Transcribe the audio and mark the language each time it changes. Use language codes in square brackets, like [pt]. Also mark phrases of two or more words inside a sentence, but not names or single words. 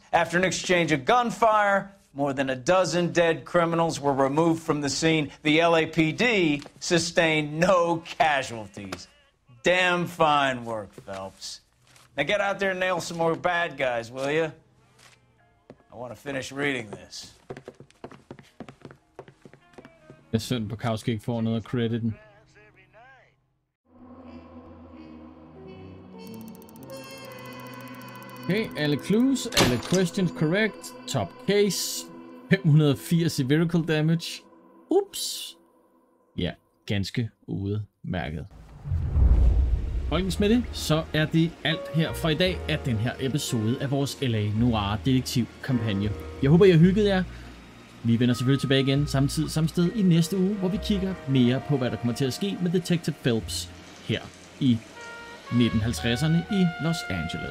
[en] After an exchange of gunfire, more than a dozen dead criminals were removed from the scene. The LAPD sustained no casualties. Damn fine work, Phelps. Now get out there and nail some more bad guys, will you? I want to finish reading this. [da] Det er synd, Bukowski ikke får noget af crediten. Okay, alle clues, [en] alle questions correct. Top case. [da] 580 i [en] vehicle damage. [da] Ups. Ja, ganske udmærket. Folkens, med det, så er det alt her fra i dag af den her episode af vores LA Noire detektivkampagne. Jeg håber, I har hygget jer. Vi vender selvfølgelig tilbage igen samme tid, samme sted i næste uge, hvor vi kigger mere på, hvad der kommer til at ske med Detective Phelps her i 1950'erne i Los Angeles.